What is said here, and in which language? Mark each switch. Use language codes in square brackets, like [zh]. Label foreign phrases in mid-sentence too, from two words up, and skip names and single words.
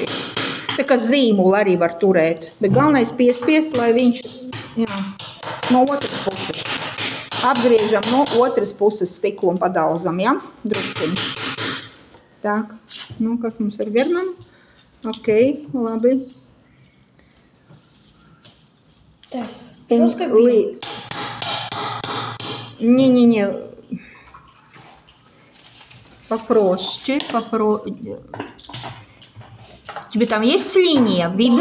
[lv] Tā kā zīmuli arī var turēt. Bet galvenais piespiest, lai viņš, jā, no otras puses. Apgriežam no otras puses stiklu un padauzam, jā, drusciņu. Так, nu, kas mums ir Germana? Ok, labi. [ru] Так, жестко бить? Не-не-не. Попроще. Тебе там есть линия? Видно?